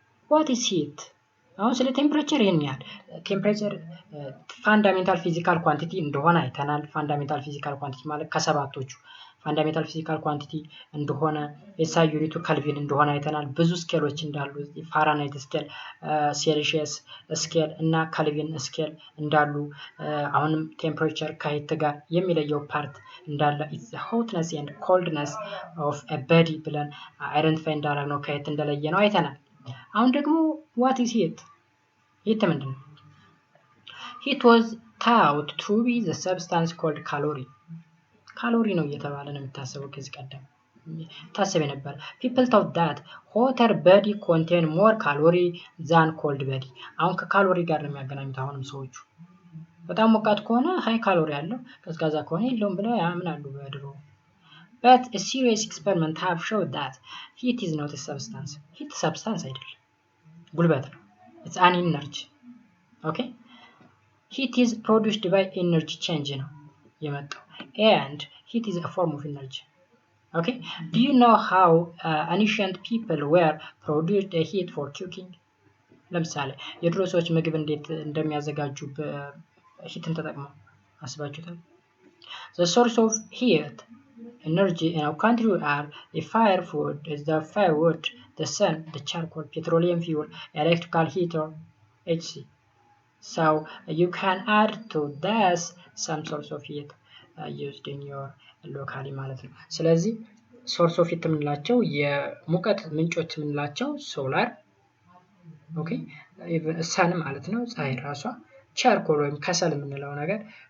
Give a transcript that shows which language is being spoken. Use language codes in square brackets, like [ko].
[en] What is heat? [am] አሁን ስለ ቴምፕሬቸር ይሄን ያህል ቴምፕሬቸር ፋንዳሜንታል ፊዚካል ኳንቲቲ እንደሆነ አይተናል። ፋንዳሜንታል ፊዚካል ኳንቲቲ ማለት ከሰባቶቹ ፋንዳሜንታል ፊዚካል ኳንቲቲ እንደሆነ ኤስአይ ዩኒቱ ኬልቪን እንደሆነ አይተናል። ብዙ ስኬሎች እንዳሉ ፋራናይት ስኬል፣ ሴልሺየስ ስኬል እና ኬልቪን ስኬል እንዳሉ አሁንም ቴምፕሬቸር ከሂት ጋር የሚለየው ፓርት እንዳለ [en] is the hotness and coldness of a body [am] ብለን አይደንቲፋይ እንዳደረግነው ከሂት እንደለየ ነው አይተናል። አሁን ደግሞ [en] what is heat? [am] heat ምንድነው? [en] heat was thought to be the substance called calorie. [am] ካሎሪ ነው እየተባለ ነው የሚታሰበው። ከዚህ ቀደም ታሰበ ነበር። [en] people thought that hotter body contain more calorie than cold body. [am] አሁን ከካሎሪ ጋር ነው የሚያገናኙት። አሁንም ሰዎቹ በጣም ሞቃት ከሆነ ሃይ ካሎሪ አለው፣ ቀዝቃዛ ከሆነ የለውም ብለው ያምናሉ በድሮ። [en] but a serious experiment have showed that heat is not a substance. [am] heat substance አይደለም፣ ጉልበት ነው። [en] it's an energy. okay heat is produced by energy change [am] ነው የመጣው [en] and heat is a form of energy. okay do you know how ancient people were produced a heat for cooking? [am] ለምሳሌ የድሮ ሰዎች ምግብ እንዴት እንደሚያዘጋጁ በሂትን ተጠቅመው አስባችሁታል? [en] the source of heat energy in our country are the firewood, the sun, the charcoal, petroleum fuel, electrical heater, etc. so you can add to this some source of heat used in your locally [am] ማለት ነው። ስለዚህ ሶርስ ኦፍ ሂት የምንላቸው የሙቀት ምንጮች የምንላቸው ሶላር፣ ኦኬ ሰን ማለት ነው ፀሐይ ራሷ፣ ቻርኮል ወይም ከሰል የምንለው ነገር፣